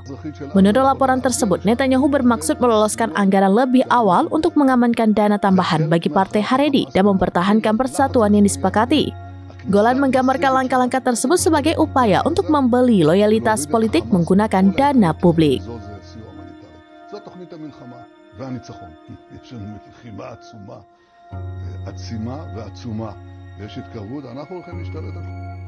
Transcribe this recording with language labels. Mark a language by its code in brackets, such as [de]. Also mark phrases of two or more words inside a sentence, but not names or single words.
[id] Menurut laporan tersebut, Netanyahu bermaksud meloloskan anggaran lebih awal untuk mengamankan dana tambahan bagi Partai Haredi dan mempertahankan persatuan yang disepakati. Golan menggambarkan langkah-langkah tersebut sebagai upaya untuk membeli loyalitas politik menggunakan dana publik. [he] והניצחון. יש לנו לחימה עצומה, עצימה ועצומה, ויש התקרבות, אנחנו הולכים להשתלט על זה.